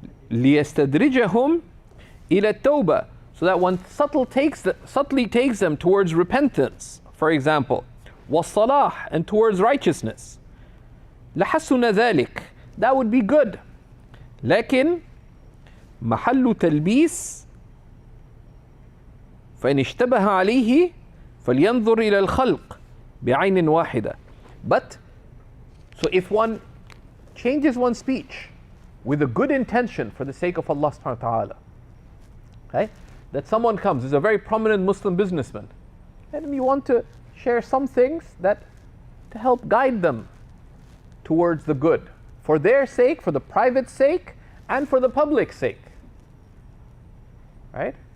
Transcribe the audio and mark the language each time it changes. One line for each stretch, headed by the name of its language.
Arabic: ليستدرجهم إلى التوبة,
English: so that one subtly takes them towards repentance, for example.
Arabic: والصلاح,
English: and towards righteousness.
Arabic: لحسن ذلك,
English: that would be good.
Arabic: لكن محل تلبيس فإن اشتبه عليه فلينظر إلى الخلق بعين واحدة.
English: But, so if one changes one's speech with a good intention for the sake of Allah subhanahu wa ta'ala, right? That someone comes, is a very prominent Muslim businessman, and you want to share some things that to help guide them towards the good, for their sake, for the private sake, and for the public sake. Right?